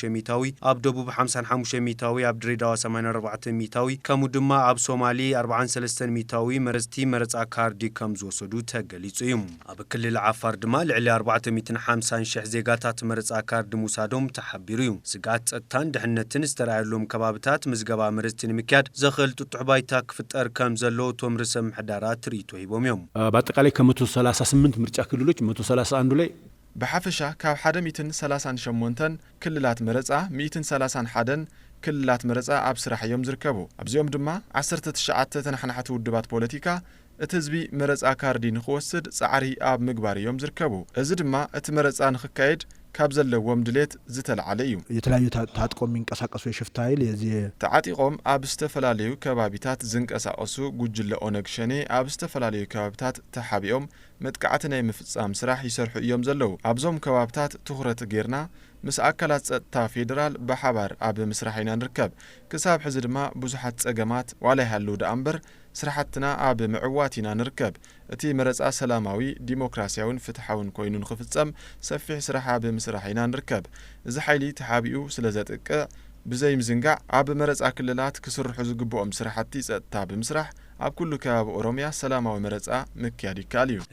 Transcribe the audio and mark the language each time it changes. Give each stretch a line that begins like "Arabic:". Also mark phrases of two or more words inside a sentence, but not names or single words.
Tigrinya: ሚእታዊ፣ ኣብ ደቡብ 55 ሚእታዊ፣ ኣብ ድሬዳዋ 84 ሚእታዊ ከምኡ ድማ ኣብ ሶማሊ 43 ሚእታዊ መረፅቲ መረፃ ካርዲ ከም ዝወሰዱ ተገሊጹ እዩ። ኣብ ክልል ዓፋር ድማ ልዕሊ 450,000 ዜጋታት መረፃ ካርዲ ምውሳዶም ተሓቢሩ እዩ። ስጋት ጸጥታን ድሕነትን ዝተረኣየሎም ከባቢታት ምዝገባ መረፅቲ ንምክያድ ዘኽእል ጥጡሕ ባይታ ክፍጠር ከም ዘሎ ቶም ርዕሰ ምሕዳራት ትርኢቶ ሂቦም እዮም።
Amharic: በአጠቃላይ ከ138 ምርጫ ክልሎች 131 ላይ
Tigrinya: ብሓፈሻ ካብ 138 ክልላት መረፃ 131 ክልላት መረፃ ኣብ ስራሕ እዮም ዝርከቡ። ኣብዚኦም ድማ 19 ተናሕናሕቲ ውድባት ፖለቲካ እቲ ህዝቢ መረፃ ካርዲ ንኽወስድ ጻዕሪ ኣብ ምግባር እዮም ዝርከቡ። እዚ ድማ እቲ መረፃ ንኽካየድ ካብ ዘለዎም ድሌት ዝተለዓለ እዩ።
Amharic: የተለያዩ ታጥቆም የሚንቀሳቀሱ የሽፍታ ኃይል የዚህ
Tigrinya: ተዓጢቆም ኣብ ዝተፈላለዩ ከባቢታት ዝንቀሳቀሱ ጉጅለ ኦነግ ሸኔ ኣብ ዝተፈላለዩ ከባቢታት ተሓቢኦም መጥቃዕቲ ናይ ምፍጻም ስራሕ ይሰርሑ እዮም ዘለው። ኣብዞም ከባቢታት ትኹረት ጌርና ምስ ኣካላት ጸጥታ ፌደራል ብሓባር ኣብ ምስራሕ ኢና ንርከብ። ክሳብ ሕዚ ድማ ብዙሓት ጸገማት ዋላ ይሃለዉ ደኣ እምበር ስራሕትና ኣብ ምዕዋት ኢና ንርከብ። እቲ መረፃ ሰላማዊ ዲሞክራሲያውን ፍትሓውን ኮይኑ ንኽፍጸም ሰፊሕ ስራሕ ኣብ ምስራሕ ኢና ንርከብ። እዚ ሓይሊ ተሓቢኡ ስለ ዘጥቅዕ ብዘይ ምዝንጋዕ ኣብ መረፃ ክልላት ክስርሑ ዝግብኦም ስራሕቲ ጸጥታ ብምስራሕ ኣብ ኩሉ ከባቢ ኦሮሚያ ሰላማዊ መረፃ ምክያድ ይከኣል እዩ።